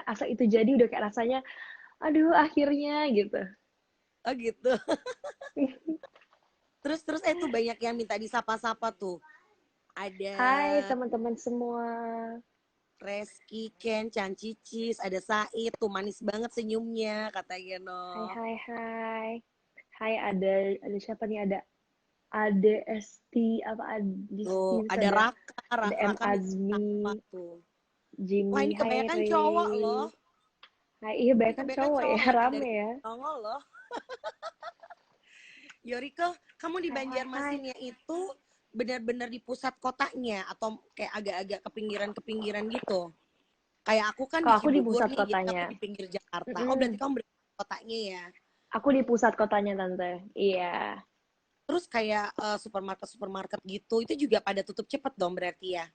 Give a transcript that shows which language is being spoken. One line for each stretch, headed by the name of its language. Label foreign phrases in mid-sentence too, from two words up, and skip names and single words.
Indonesian: Asal itu jadi udah kayak rasanya, aduh akhirnya gitu. Oh gitu. Terus tuh banyak yang minta disapa-sapa tuh. Ada Hai teman-teman semua. Reski, Ken, Chan Cicis, ada Said tuh manis banget senyumnya katanya no. Hai hai hai. Hai, ada siapa nih? Ada Esti, apa Adisti, Tuh, terus ada Raka, ada M Raka minta Azmi, apa tuh. Wah, Jimmy, ini hai kebanyakan cowok loh. Ray. Hai, iya Ini banyak kan kebanyakan cowok ya, cowok yang rame dari ya. nongol loh. Yoriko, kamu di Hai hai hai. Banjarmasinnya itu benar-benar di pusat kotanya atau kayak agak-agak ke pinggiran gitu? Kayak aku kan di Kalau aku di Cibubur pusat nih, jadi aku kotanya. di pinggir Jakarta. Oh, Mm-mm. berarti kamu berada di kotanya ya. Aku di pusat kotanya, Tante. Iya. Terus kayak supermarket-supermarket gitu, itu juga pada tutup cepet dong berarti ya.